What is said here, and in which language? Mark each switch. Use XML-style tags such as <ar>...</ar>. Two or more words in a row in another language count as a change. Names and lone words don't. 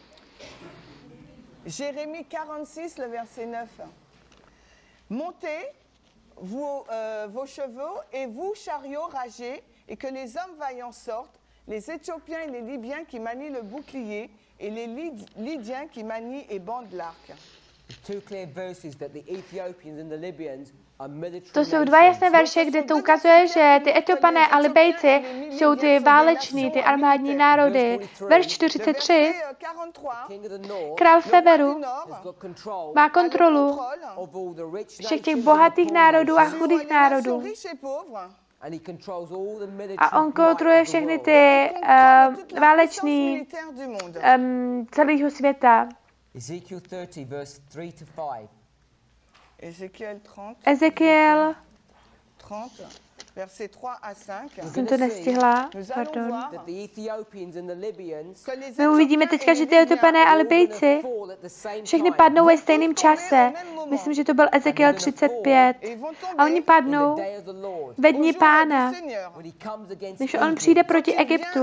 <fr>Jérémie 46, le verset 9. Montez, vos chevaux et vous, chariots ragés, et que les hommes vaillants sortent, les Éthiopiens et les Libyens qui manient le bouclier, et les Lydiens qui manient et bandent l'arc.</fr> <cs>To jsou dva jasné verše, kde to ukazuje, že ty Etiopané a Libejci jsou ty váleční, ty armádní národy. Verš 43. Král severu má kontrolu všech těch bohatých národů a chudých národů. A on kontroluje všechny ty váleční celého světa.</cs> <en>Ezekiel 30, verse 3 to 5.</en> <fr>Ezekiel 30, verset 3 à 5.</fr> <cs>Jsem to nestihla, pardon. My uvidíme teďka, že ty Etiopané a Libejci všechny padnou ve stejném čase. Myslím, že to byl Ezekiel 35. A oni padnou ve dni Pána, když on přijde proti Egyptu.</cs>